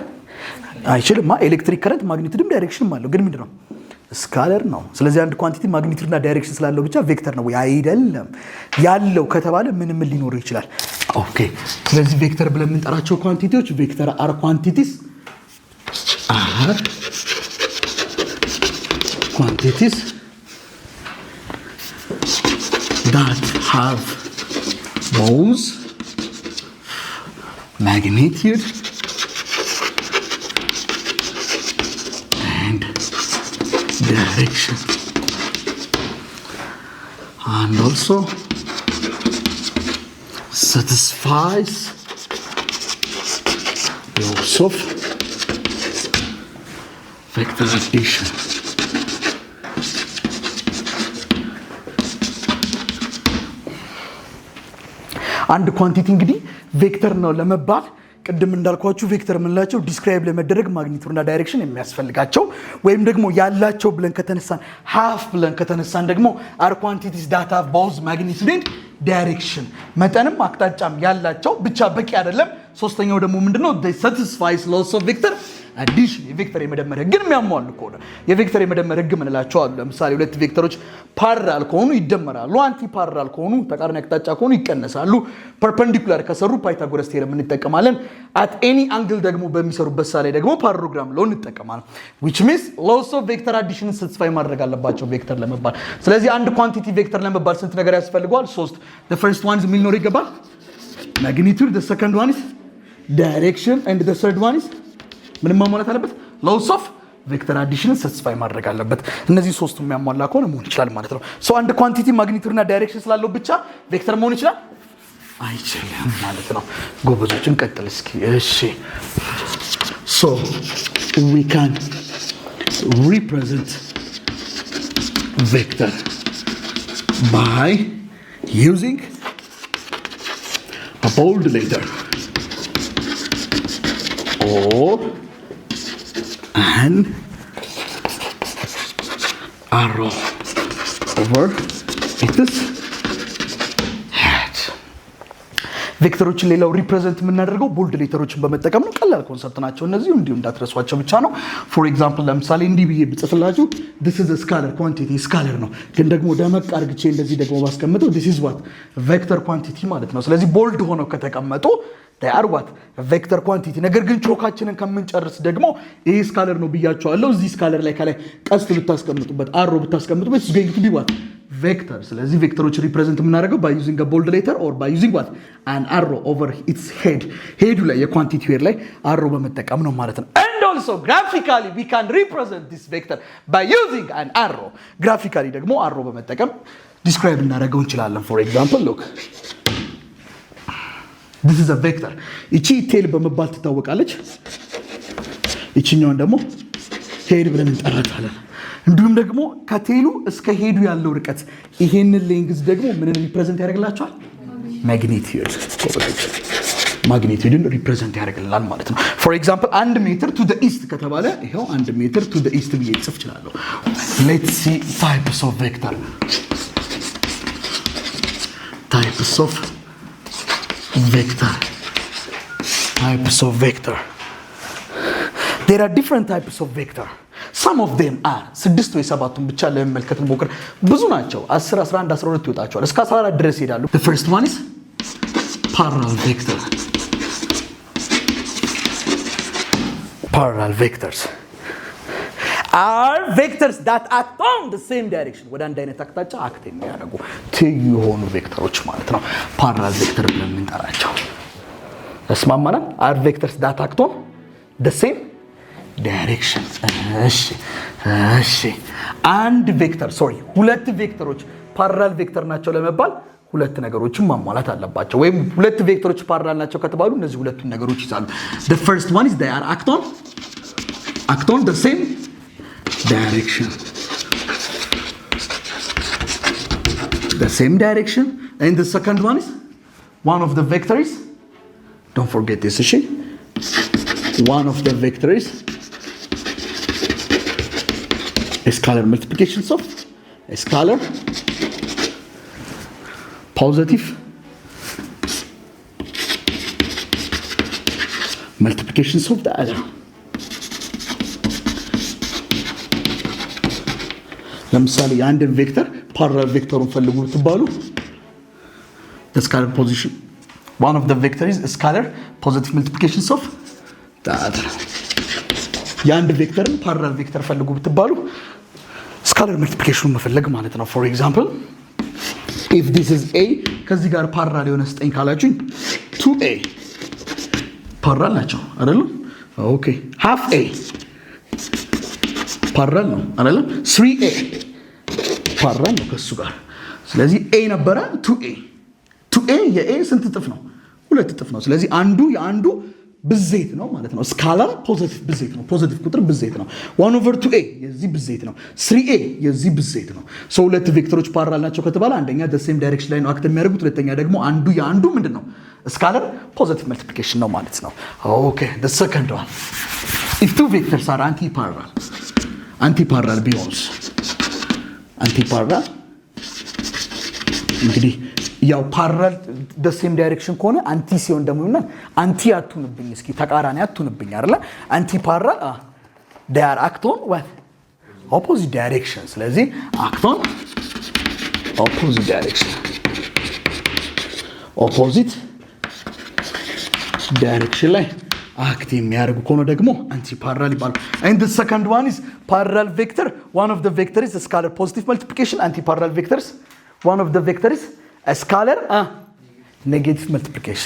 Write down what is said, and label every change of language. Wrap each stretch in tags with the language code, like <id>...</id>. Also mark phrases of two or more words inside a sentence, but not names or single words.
<am>አይችልም።</am> <en>electric current</en> <am>ማግኒቲዩድም ዳይሬክሽንም አለው፣ ግን ምንድነው? ስካለር ነው። ስለዚህ አንድ ኳንቲቲ ማግኒቲዩድና ዳይሬክሽን ስላለው ብቻ ቬክተር ነው ወይ? አይደለም። ያለው ከተባለ ምን ሊኖረው ይችላል? ኦኬ። ስለዚህ ቬክተር ብለን የምንጠራቸው ኳንቲቲዎች</am> <en>vector are quantities that have both magnitude and direction, and also satisfies laws of vector addition.</en> <am>አንድ ኳንቲቲ እንግዲህ ቬክተር ነው ለመባል ቅድም እንዳልኳችሁ ቬክተር የምንላቸው ዲስክራይብ ለመደረግ ማግኒቲዩድና ዳይሬክሽን የሚያስፈልጋቸው ወይም ደግሞ ያላቸው ብለን ከተነሳን ሃፍ ብለን ከተነሳን ደግሞ</am> <en>are quantities that have both magnitude and direction</en> <am>መጠንም አቅጣጫም ያላቸው ብቻ በቂ አይደለም። ሶስተኛው ደግሞ ምንድነው?</am> <en>they satisfies laws of vector addition</en> <am>የቬክተር የመደመር ህግን የሚያሟሉ ከሆነ የቬክተር የመደመር ህግ ምንላቸው አሉ። ለምሳሌ ሁለት ቬክተሮች ፓራላል ከሆኑ ይደመራሉ፣</am> <en>anti parallel</en> <am>ከሆኑ ተቃራኒ አቅጣጫ ከሆኑ ይቀነሳሉ። ፐርፔንዲኩላር ከሰሩ ፓይታጎረስ ቴረም እንጠቀማለን።</am> <en>at any angle</en> <am>ደግሞ በሚሰሩበት ሳላይ ደግሞ</am> <en>parallelogram law</en> <am>እንጠቀማለን።</am> <en>which means laws of vector addition satisfy</en> <am>ማድረግ አለባቸው ቬክተር ለመባል። ስለዚህ አንድ ኳንቲቲ ቬክተር ለመባል ስንት ነገር ያስፈልገዋል? ሶስት።</am> <en>the first one</en> <am>ምን ሊኖር ይገባል?</am> <en>magnitude, the second one is direction, and the third one is</en> <am>ምን ማሟላት አለበት?</am> <en>laws of vector addition satisfy</en> <am>ማድረግ አለበት። እነዚህ ሶስቱ የሚያሟላ ከሆነ መሆን ይችላል ማለት ነው። ሶ አንድ ኳንቲቲ ማግኒቲዩድ እና ዳይሬክሽን ስላለው ብቻ ቬክተር መሆን ይችላል? አይችልም ማለት ነው። ጎበዞችን ቀጥል እስኪ። እሺ</am> <en>so we can represent vector by using a bold letter or an arrow over its head.</en> <am>ቬክተሮችን ሌላው ሪፕሬዘንት የምናደርገው</am> <en>bold letters</en> <am>በመጠቀም ነው። ቀላል ኮንሰፕት ናቸው እነዚህ እንዲሁ እንዳትረሷቸው ብቻ ነው።</am> <en>for example</en> <am>ለምሳሌ እንዲህ ብዬ ብጽፍላችሁ</am> <en>this is a scalar quantity</en> <am>ስካለር ነው፣ ግን ደግሞ ደመቅ አርግቼ እንደዚህ ደግሞ ባስቀምጠው this</am> <en>is what vector quantity</en> <am>ማለት ነው። ስለዚህ ቦልድ ሆነው ከተቀመጡ</am> <en>they are what vector quantity።</en> <am>ነገር ግን ቾካችንን ከምንጨርስ ደግሞ ይሄ ስካለር ነው ብያቸዋለሁ። እዚህ ስካለር ላይ ከላይ ቀስት ብታስቀምጡበት አሮ ብታስቀምጡበት</am> <en>is going to be what</en> <am>ቬክተር። ስለዚህ ቬክተሮች ሪፕሬዘንት የምናደርገው</am> <en>by using a bold letter or by using what an arrow over its head</en> <am>ሄዱ ላይ የኳንቲቲ ሄድ ላይ አሮ በመጠቀም ነው ማለት ነው።</am> <en>and also graphically we can represent this vector by using an arrow graphically</en> <am>ደግሞ አሮ በመጠቀም</am> <en>describe</en> <am>እናደርገው እንችላለን።</am> <en>for example look this is a vector</en> <am>እቺ ቴል በመባል ትታወቃለች። እቺኛውን ደግሞ ሄድ ብለን እንጠራታለን። እንዲሁም ደግሞ ከቴሉ እስከ ሄዱ ያለው ርቀት ይሄንን ሌንግዝ ደግሞ ምንን ሪፕሬዘንት ያደርግላቸዋል? ማግኒቲዩድን ሪፕሬዘንት ያደርግልናል ማለት ነው።</am> <en>for example</en> <am>1</am> <en>meter to the east</en> <am>ከተባለ ይሄው 1</am> <en>meter to the east</en> <am>ብዬ ጽፍ እችላለሁ።</am> <en>let's see types of vector there are different types of vector. some of them are</en> <am>6 ወይ 7ቱን ብቻ ለመመልከት እንሞክር። ብዙ ናቸው 10 11 12 ይወጣቸዋል እስከ 14 ድረስ ይሄዳሉ።</am> <en>the first one is parallel vectors are vectors that act on the same direction</en> <am>ወደ አንድ አይነት አቅጣጫ አክት የሚያደርጉ ትይዩ የሆኑ ቬክተሮች ማለት ነው</am> <en>parallel vector</en> <am>ብለን እንጠራቸው። እስማማናል?</am> <en>are vectors that act on the same direction።</en> <am>እሺ አንድ ቬክተር ሁለት ቬክተሮች</am> <en>parallel vector</en> <am>ናቸው ለመባል ሁለት ነገሮችን ማሟላት አለባቸው። ወይም ሁለት ቬክተሮች ፓራላል ናቸው ከተባሉ እነዚህ ሁለቱን ነገሮች ይዛሉ።</am> <en>the first one is they are act on the same</en> <am>direction and the second one is one of the vectors, don't forget this, one of the vectors a scalar multiplications of a scalar positive multiplications of the other. ለምሳሌ አንድን ቬክተር ፓራላል ቬክተሩን ፈልጉ ብትባሉ</am> <en>the scalar position one of the vectors is scalar positive multiplications of the other.</en> <am>የአንድ ቬክተርን ፓራላል ቬክተር ፈልጉ ብትባሉ ስካላር መልቲፕሊኬሽኑን መፈለግ ማለት ነው።</am> <en>for example if this is a</en> <am>ከዚህ ጋር ፓራላል የሆነ ስጠኝ ካላችሁኝ 2a ፓራላል ናቸው አይደል? ኦኬ half a ፓራላል ነው አይደል? 3a ፓራላል ነው ከሱ ጋር። ስለዚህ a ነበረ 2a የa ስንት እጥፍ ነው? ሁለት እጥፍ ነው። ስለዚህ አንዱ የአንዱ ብዜት ነው ማለት ነው።</am> <en>scalar positive</en> <am>ብዜት ነው። ፖዚቲቭ ቁጥር ብዜት ነው። 1/2a የዚህ ብዜት ነው። 3a የዚህ ብዜት ነው። ሶ ሁለት ቬክተሮች ፓራላል ናቸው ከተባለ አንደኛ</am> <en>the same direction</en> <am>ላይ ነው አክት የሚያደርጉት፣ ሁለተኛ ደግሞ አንዱ የአንዱ ምንድነው?</am> <en>scalar positive multiplication</en> <am>ነው ማለት ነው። ኦኬ</am> <en>the second one if two vectors are anti-parallel</en> <am>ቢሆንስ anti-parallel እንግዲህ ያው ፓራላል</am> <en>the same direction</en> <am>ከሆነ አንቲ ሲሆን ደግሞ ይሆናል አንቲ አትሁንብኝ፣ እስኪ ተቃራኒ አትሁንብኝ አይደለ?</am> <en>anti parallel they are act on what opposite direction። ስለዚህ act on opposite direction</en> <am>ላይ አክት የሚያደርጉ ከሆነ ደግሞ አንቲ ፓራላል ይባላል።</am> <en>and the second one is parallel vector one of the vector is a scalar positive multiplication anti parallel vectors one of the vector is a scalar negative multiplication.</en>